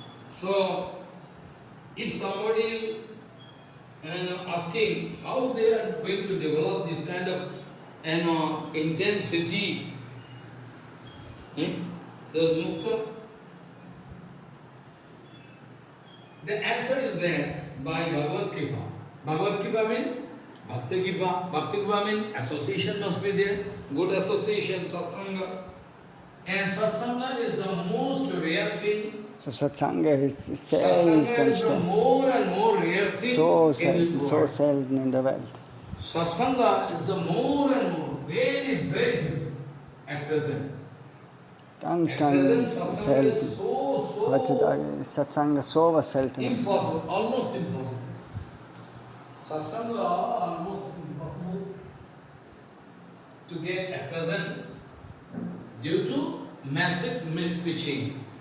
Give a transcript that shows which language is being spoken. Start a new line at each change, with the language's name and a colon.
English: So, if somebody asking how they are going to develop this kind of intensity, the mukta, the answer is there by Bhagavad Gita. Bhagavad Gita means Bhakti Gita. Bhakti Gita means association must be there, good association, satsanga. And satsanga is the most rare thing.
German: So, Satsanga ist seltenste, so selten in der Welt.
English: Satsanga is the more and more, very, very at present.
German: Ganz selten. Heutzutage ist Satsanga so was Seltenes.
English: Impossible, almost impossible. Satsanga almost impossible to get at present due to massive mispreaching.